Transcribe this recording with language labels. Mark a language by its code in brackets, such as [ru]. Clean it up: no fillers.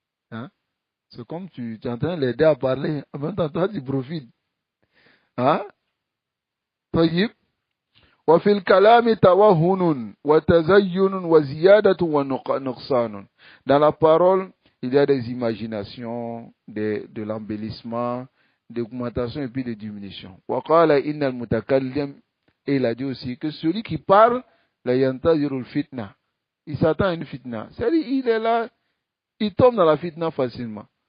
[fr] Hein? C'est comme tu es en train de l'aider à parler. En même temps, toi, tu profites. Hein? طيب. [ar] وفي الكلام توهن وتزين وزيادة ونقصان. [fr] Dans la parole, il y a des imaginations, de l'embellissement, des augmentations et puis des diminutions. [ar] وقال إن المتكلم, [fr] et il a dit aussi que celui qui parle, la [ar] ينتظر [fr] الفتنة, il s'attend à une fitna. C'est-à-dire, il est là, il tombe dans la fitna facilement.